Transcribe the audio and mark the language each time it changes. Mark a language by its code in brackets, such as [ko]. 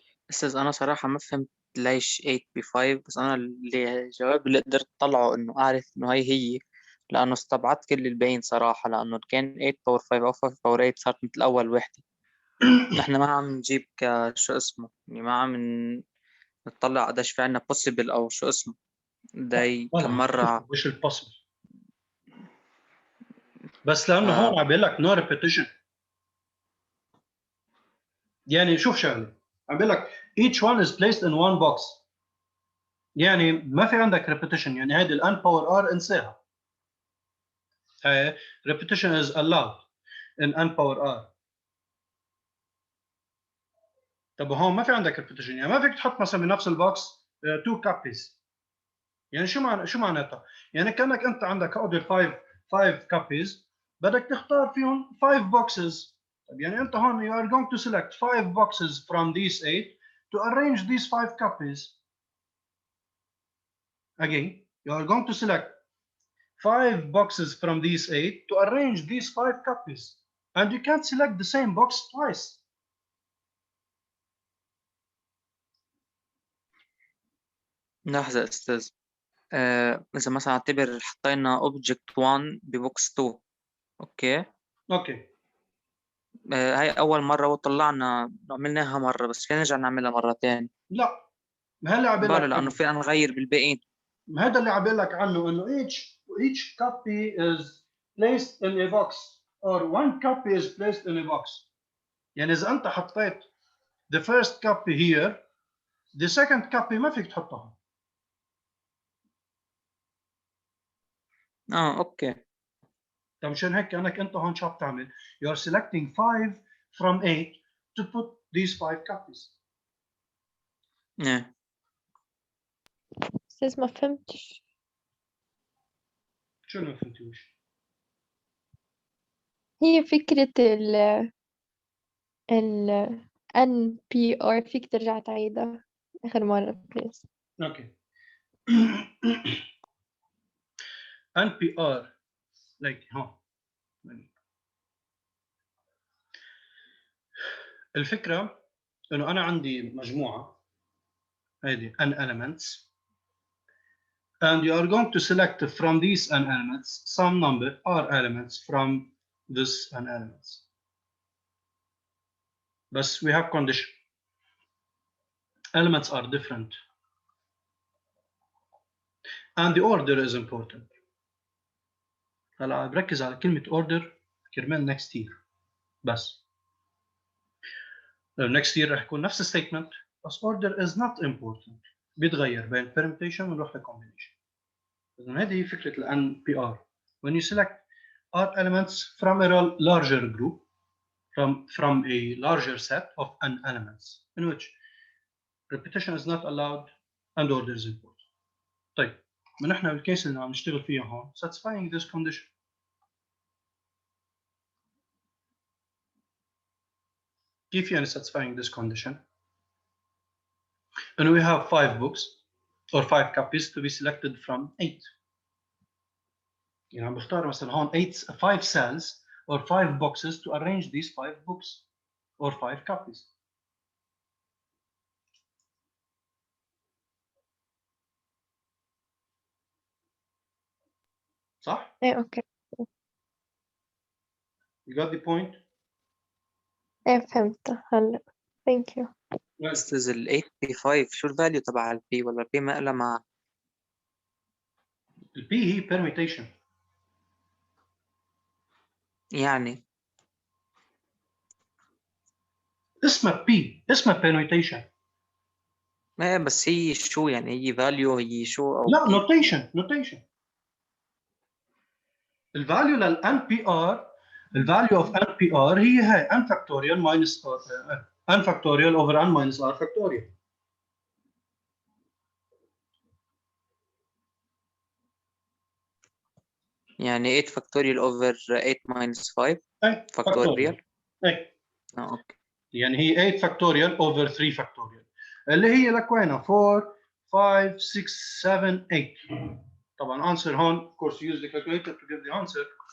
[ar] أستاذ أنا صراحة ما فهمت ليش 8 ب 5، بس أنا الجواب اللي قدرت أطلعه إنه أعرف إنه هي لأنه استبعدت كل الباقيين صراحة، لأنه كان 8 باور 5 أو 5 باور 8 صارت مثل أول وحدة. نحن ما عم نجيب كشو اسمه، يعني ما عم نطلع قديش في عنا possible أو شو اسمه داي كم مرة. وش البوسيبل؟ بس لانه هون عم بيقول لك [en] no repetition. [ar] يعني شوف شغله، عم بيقول لك [en] each one is placed in one box. [ar] يعني ما في عندك repetition، يعني هيدي الان باور ار انساها. [en] repetition is allowed in n power r. [ar] طب هون ما في عندك repetition، يعني ما فيك تحط مثلا بنفس البوكس [en] 2 copies. [ar] يعني شو معناتها؟ يعني كانك انت عندك هودي [en] 5 copies [ar] بدك تختار فيهم [en] 5 boxes. [ar] طب يعني انت هون [en] you are going to select 5 boxes from these 8 to arrange these 5 copies. Again, you are going to select 5 boxes from these 8 to arrange these 5 copies. And you can't select the same box twice. [ar] لحظة يا أستاذ. إذا مثلا اعتبر حطينا [en] object 1 [ar] ببوكس 2. أوكي. اوكي. هاي أول مرة وطلعنا عملناها مرة، بس فينا نرجع نعملها مرة تاني. لا، هلا عم بقول بلا لك لأنه فينا نغير بالباقيين. هذا اللي عم بقول لك عنه انه [en] each copy is placed in a box or one copy is placed in a box. [ar] يعني اذا انت حطيت [en] the first copy here, the second copy [ar] ما فيك تحطها. أوكي. طيب مشان هيك كانك انت هون شو بتعمل؟ [en] you are selecting 5 from 8 to put these 5 copies. [ar] إيه. أستاذ ما فهمتش. شو ما فهمتوش؟ هي فكرة ال NPR فيك ترجع تعيدها آخر مرة بليز. اوكي. [en] NPR like [ar] ها الفكرة انه انا عندي مجموعة هذه [en] n elements and you are going to select from these n elements some number r elements from this n elements. But we have condition. Elements are different and the order is important. [ar] هلا بركز على كلمة order كرمال next year بس. [en] next year [ar] رح يكون نفس الستيتمنت بس [en] order is not important. [ar] بيتغير بين permutation ونروح لcombination. إذن هذه هي فكرة ال NPR. [en] When you select R elements from a larger group, from a larger set of n elements, in which repetition is not allowed and order is important. [ar] طيب، من احنا بالكيس اللي عم نشتغل فيها هون [en] satisfying this condition. [ar] كيف يعني [en] satisfying this condition؟ And we have 5 books or 5 copies to be selected from 8. [ar] يعني عم بختار مثلا هون [en] 5 cells or 5 boxes to arrange these 5 books or 5 copies. [ar] صح؟ إيه أوكي. [en] You got the point? [ar] إيه فهمت هلا. [en] Thank you. [ar] أستاذ ال 85 شو الفاليو تبع البي، ولا البي ما إلها مع؟ ال P هي permutation. يعني اسمها P، اسمها permutation. ما بس هي شو يعني، هي فاليو هي شو أو لا كيف؟ [en] notation. الفاليو لل NPR، الفاليو of NPR هي هاي n factorial minus n factorial over n minus r factorial. [ar] يعني 8 فاكتوريال اوفر 8 ماينس 5 اي فاكتوريال. اي اوكي. يعني هي [en] 8 factorial over 3 factorial [ar] اللي هي لك وينها 4 5 6 7 8. [en] طبعا answer هون of course use the calculator to give the answer.